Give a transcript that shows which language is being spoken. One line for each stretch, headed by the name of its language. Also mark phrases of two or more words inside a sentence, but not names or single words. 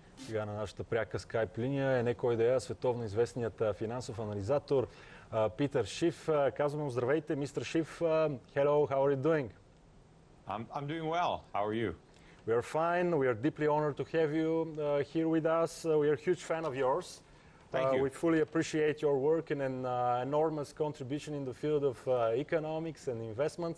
Bulgarian: Сега на нашата пряка скайп линия е не кой да е, световно известният финансов анализатор Питър Шиф. Казвам му здравейте, мистер Шиф.
English: Hello, how are you doing? I'm doing well. How are you? We are fine. We are deeply honored to have you here with us. We are a huge fan of yours. Thank you. We fully appreciate your work and an enormous contribution in the field of economics and investments.